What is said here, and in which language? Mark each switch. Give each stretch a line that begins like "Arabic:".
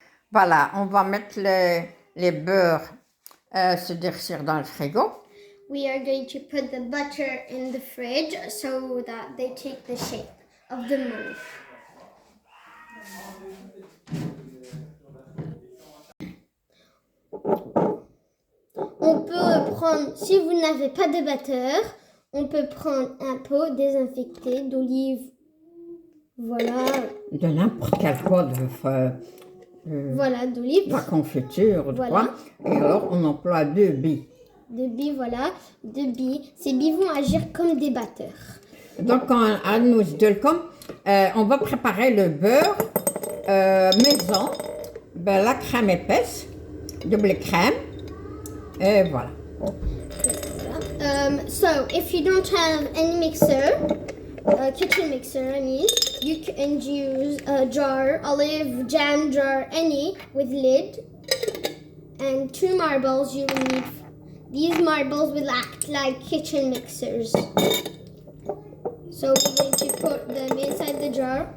French: Voilà, on va mettre les beurres se durcir dans le frigo.
English: We are going to put the butter in the fridge so that they take the shape of the mold.
French: On peut prendre, si vous n'avez pas de batteur, on peut prendre un pot désinfecté d'olive. Voilà. De n'importe quel quoi Voilà, d'olive. de confiture, de Voilà. quoi. Et alors, on emploie 2 billes. 2 billes, voilà. 2 billes. Ces billes vont agir comme des batteurs. Donc, à nous on va préparer le beurre maison, la crème épaisse, double crème, et voilà.
English: So, if you don't have any mixer, kitchen mixer, I mean, you can use a jar, olive jam jar, any with lid, and 2 marbles you will need. These marbles will act like kitchen mixers. So we're going to put them inside the jar.